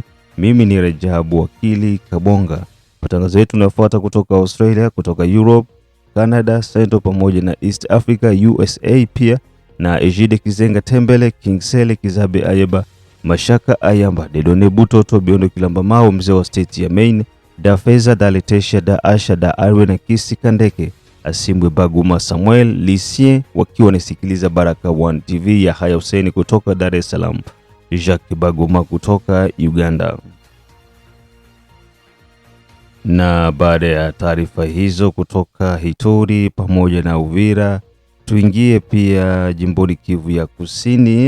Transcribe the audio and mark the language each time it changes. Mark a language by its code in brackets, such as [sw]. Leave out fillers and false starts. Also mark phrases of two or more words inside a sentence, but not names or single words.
[sw] Mimi ni Rajabu Wakili Kabonga. Matangazo yetu yanafuata kutoka Australia, kutoka Europe, Canada, Central pamoja na East Africa, USA pia na Ejide Kizenga Tembele, Kingsele Kizabe Ayeba, Mashaka Ayamba, Dedone Butoto, Biondo Kilamba Mao, mzee wa state ya Maine, Da Feza, Da Letesha, Da Asha, Da Arwe na Kisi Kandeke, Asimbwe Baguma Samuel, Lisien, wakiwa wanasikiliza Baraka One TV ya Haya Hussein kutoka Dar es Salaam, Jacques Baguma kutoka Uganda. Na baada ya taarifa hizo kutoka Ituri pamoja na Uvira, tuingie pia jimboni Kivu ya Kusini